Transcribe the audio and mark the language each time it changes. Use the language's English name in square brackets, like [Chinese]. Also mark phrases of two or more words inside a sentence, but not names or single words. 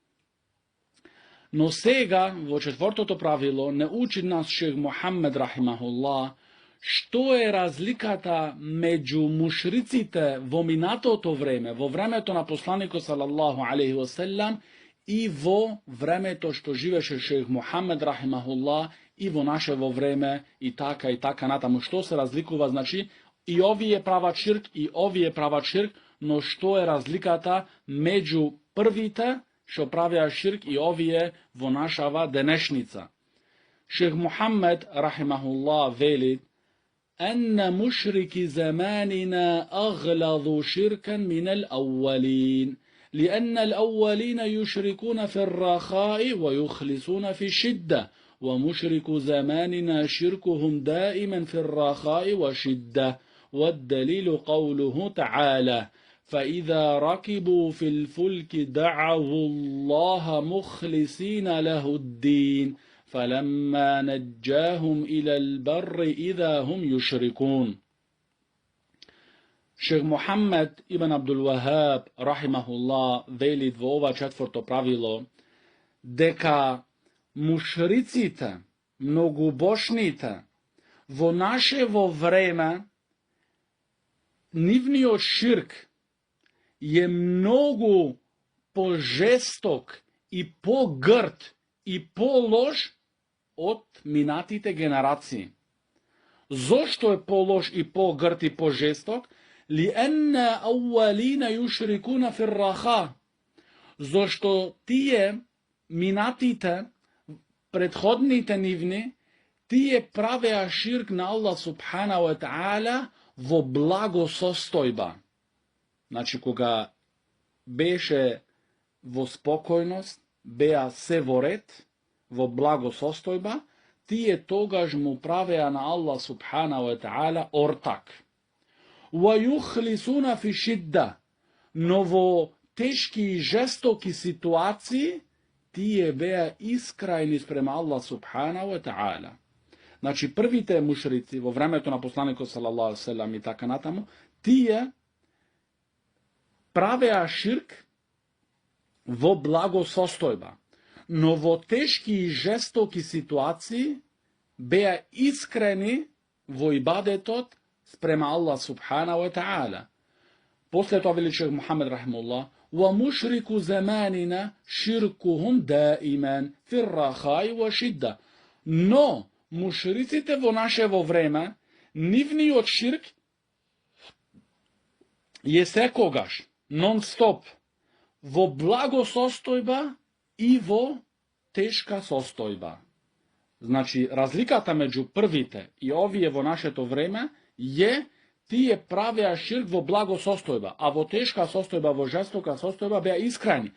[Macedonian] Но сега, во четвртото правило, не учи нас шех Мухаммед рахимахуллах што е разликата меѓу мушриците во минатото време, во времето на посланикот [Arabic] صلى الله عليه وسلم [Macedonian] и во времето што живеше шех Мухаммед рахимахуллах и во нашево време и така натаму. Што се разликува, значи, и овие прават ширк, и овие прават ширк, но што е разликата меѓу првите што правиа ширк и овие во нашава денешница? Шех Мухаммед рахимахуллах вели: [Arabic] أن مشرك زماننا أغلظ شركا من الأولين لأن الأولين يشركون في الرخاء ويخلصون في الشدة ومشرك زماننا شركهم دائما في الرخاء والشدة والدليل قوله تعالى فإذا ركبوا في الفلك دعوا الله مخلصين له الدين فلما نجاهم إلى البر إذا هم يشركون. [Macedonian] Шех Мухаммед ибн Абдул Вахаб рахимахуллах вели во ова четврто правило дека мушриците, многобожните во нашево време нивниот ширк е многу пожесток и погрд и полош од минатите генерации. Зошто е полош и погрд и пожесток? [Arabic] لأن أولين يشركون في الرخاء. [Macedonian] Зошто тие минатите, предходните нивни, тие правеа ширк на Аллах [Arabic] سبحانه وتعالى [Macedonian] во благосостојба. Значи, кога беше во спокојност, беа се во ред, во благосостојба, тие тогаш му правеа на Аллах [Arabic] سبحانه وتعالى [Macedonian] ортак. [Arabic] وَيُخْلِصُونَ فِي شِدَّةٍ. [Macedonian] Но во тешки и жестоки ситуации, тие беа искрајни спрема Аллах [Arabic] سبحانه وتعالى. [Macedonian] Значи, првите мушрици во времето на посланикот [Arabic] صلى الله عليه وسلم [Macedonian] и така натаму, тие правеа ширк во благосостојба, но во тешки и жестоки ситуации беа искрени во ибадетот спрема Аллах [Arabic] سبحانه وتعالى. [Macedonian] После тоа вели шех Мухаммед рахимахуллах: [Arabic] وَمُشْرِكُ زَمَانِنَا شِرْكُهُمْ دَائِمًا فِي الرَّخَاءِ وَالشِّدَّةِ. [Macedonian] Но мушриците во нашево време, нивниот ширк е секогаш, нон-стоп, во благосостојба и во тешка состојба. Значи, разликата меѓу првите и овие во нашето време е тие правеа ширк во благо состојба, а во тешка состојба, во жестока состојба беа искрени.